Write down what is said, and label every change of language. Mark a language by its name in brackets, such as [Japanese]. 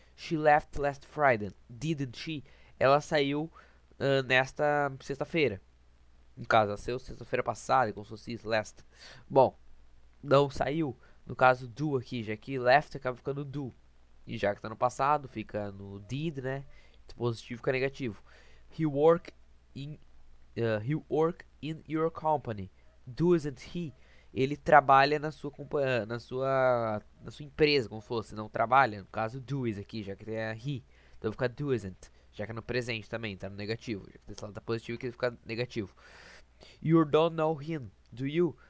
[English] She left last Friday. Didn't she? [Portuguese] Ela saiu nesta sexta-feira. No caso, ela saiu sexta-feira passada, como se fosse isso, last. Bom, não saiu. No caso, do aqui, já que left acaba ficando do. E já que tá no passado, fica no did, né? Positivo fica negativo. [English] He work in, he work in your company. Doesn't he? [Portuguese] Ele trabalha na sua na sua empresa, como se fosse, não trabalha. No caso, does aqui, já que é he. Então fica doesn't, já que é no presente também, tá no negativo. Já que desse lado tá positivo, que ele fica negativo. [English] You don't know him, do you?